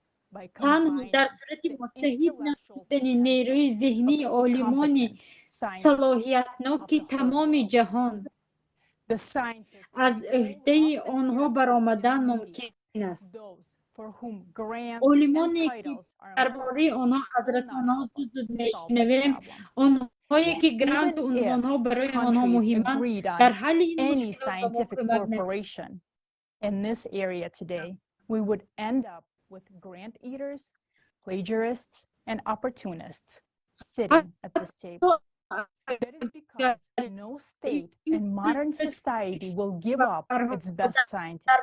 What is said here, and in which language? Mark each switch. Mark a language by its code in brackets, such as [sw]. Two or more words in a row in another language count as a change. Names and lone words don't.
[tg] танҳо дар сурати муттаҳид намудани нерӯи зеҳнии олимони салоҳиятноки тамоми ҷаҳон аз ӯҳдаи онҳо баромадан мумкин аст. олимоне ки дар бораи онҳо аз расонаҳо зуд мешунавем, онҳое ки гранту унвонҳо барои онҳо муҳиманд, дар ҳалли ин мушкилот ба мо кӯмак мекунанд. [en] In this area today, we would end up with grant eaters, plagiarists, and opportunists sitting at this table. That is because no state in modern society will give up its best scientists.